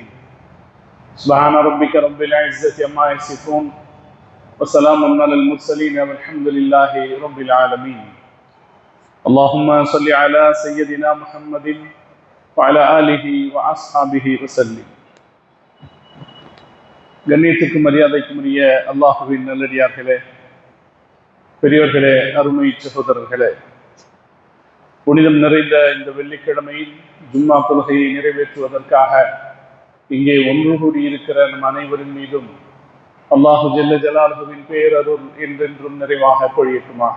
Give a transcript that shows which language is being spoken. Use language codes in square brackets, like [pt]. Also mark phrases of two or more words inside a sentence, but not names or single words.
[ar] سبحان ربك رب العزة عما يصفون وسلام على المرسلين والحمد لله رب العالمين. اللهم صل على سيدنا محمد وعلى آله وأصحابه وسلم. [ta] கண்ணியத்துக்கும் மரியாதைக்கும் உரிய அல்லாஹுவின் நல்லடியார்களே, பெரியோர்களே, அருமை சகோதரர்களே, புனிதம் நிறைந்த இந்த வெள்ளிக்கிழமையில் ஜும்மா தொழுகையை நிறைவேற்றுவதற்காக இங்கே ஒன்று கூடியிருக்கிற நம் அனைவரின் மீதும் [ar] الله جل جلاله [ta] பேரருள் என்றென்றும் நிறைவாக பொழியட்டுமாக.